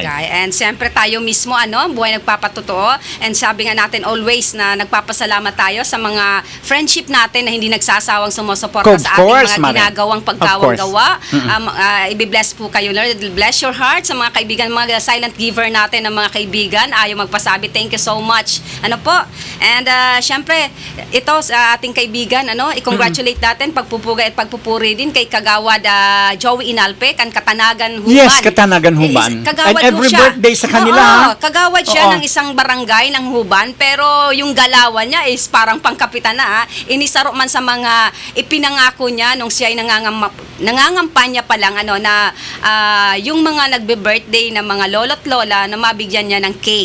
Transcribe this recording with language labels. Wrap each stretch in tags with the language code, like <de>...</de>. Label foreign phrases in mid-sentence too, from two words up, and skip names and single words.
<tl>And siyempre tayo mismo, buhay nagpapatotoo. And sabi nga natin always na nagpapasalamat tayo sa mga friendship natin na hindi nagsasawang sumusuporta Of sa ating course, mga Mare. ginagawang pagkawang-gawa. Ibi-bless po kayo, Lord.</tl> <en>Bless your heart</en> <tl>sa mga kaibigan, mga silent giver natin ng mga kaibigan. Ayaw magpasabi,</tl> <en>thank you so much.</en> <tl>And syempre, ito sa ating kaibigan, i-congratulate natin, pagpupugay at pagpupuri din kay Kagawad Joey Inalpe, kan Katanagan Huban. Yes, Katanagan Huban. Kagawad</tl> <en>And every</en> <tl>siya. birthday sa kanila. Oo, kagawad siya Oo. ng isang barangay ng Huban, pero yung galawan niya is parang pangkapitan na. Inisaro man sa mga ipinangako niya nung siya ay nangangampanya pa lang na yung mga nagbe-birthday na mga lolo't lola na mabigyan niya ng cake.</tl>